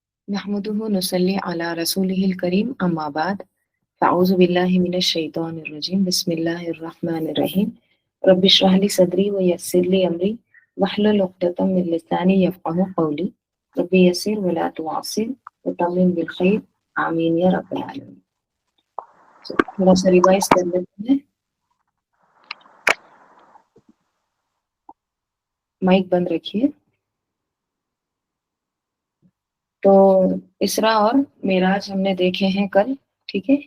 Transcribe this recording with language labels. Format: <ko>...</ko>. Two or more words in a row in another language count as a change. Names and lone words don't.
<ar>نحمده نصلي على رسوله الكريم أما بعد فأعوذ بالله من الشيطان الرجيم بسم الله الرحمن الرحيم رب اشرح لي صدري ويسر لي أمري واحلل عقدة من لساني يفقهوا قولي رب يسر ولا تعسر وتمم بالخير آمين يا رب العالمين.</ar> <hi>थोड़ा सा रिवाइज कर लेते हैं। माइक बंद रखिए। तो इसरा और मेराज हमने देखे हैं कल, ठीक है।</hi>